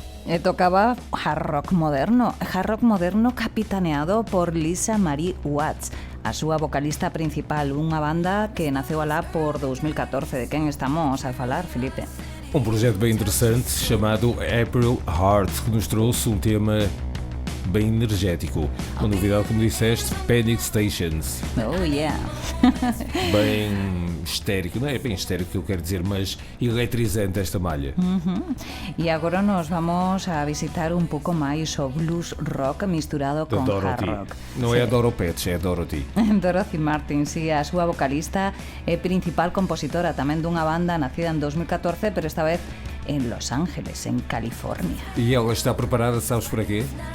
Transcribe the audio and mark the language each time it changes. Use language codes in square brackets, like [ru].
[gl] E tocaba hard rock moderno capitaneado por Lisa Marie Watts, a súa vocalista principal, unha banda que naceu alá por 2014. De quen estamos a falar, Filipe? [pt] Um projeto bem interessante chamado April Heart, que nos trouxe um tema bem energético. Uma novidade, como disseste, Panic Stations. Oh yeah. Bem histérico, não é bem histérico que eu quero dizer, mas eletrizante esta malha. [gl] E agora nos vamos a visitar un pouco máis o blues rock misturado Da con hard Dorothy. rock. [pt] Não é a Doro Pets, é a Dorothy. [gl] Dorothy Martin, sí, a súa vocalista e principal compositora tamén dunha banda nacida en 2014, pero esta vez en Los Ángeles, en California. [pt] E ela está preparada, sabes para quê?